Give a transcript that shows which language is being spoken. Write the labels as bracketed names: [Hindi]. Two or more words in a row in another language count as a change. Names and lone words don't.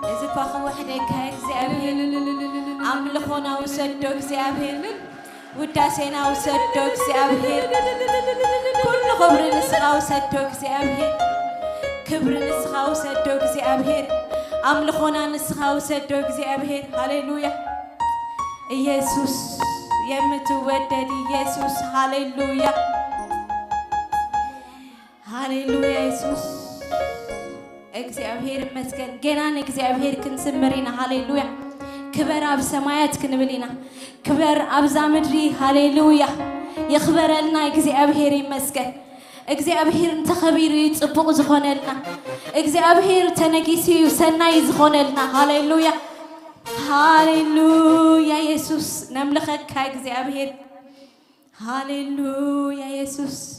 [Arabic] صفاخ وحدك [Tigrinya] እግዚአብሔር አምልኾና ወሰዶ እግዚአብሔር ውዳሴና ወሰዶ እግዚአብሔር ኩሉ ክብር ንስኻ ወሰዶ እግዚአብሔር ክብር ንስኻ ወሰዶ እግዚአብሔር አምልኾና ንስኻ ወሰዶ እግዚአብሔር ሃሌሉያ ኢየሱስ የምትወደድ ኢየሱስ ሃሌሉያ ሃሌሉያ ኢየሱስ [Amharic] እግዚአብሔር ይመስገን [Tigrinya] ገናን እግዚአብሔር ክንስምሪና ሃሌሉያ ክበር አብ ሰማያት ክንብሊና ክበር አብዛ ምድሪ ሃሌሉያ ይኽበረልና [Amharic] እግዚአብሔር ይመስገን [Tigrinya] እግዚአብሔር ተኸቢሩ ጽቡቕ ዝኾነልና እግዚአብሔር ተነጊሲ ሰናይ ዝኾነልና ሃሌሉያ ሃሌሉያ ኢየሱስ ነምልኸካ እግዚአብሔር ሃሌሉያ ኢየሱስ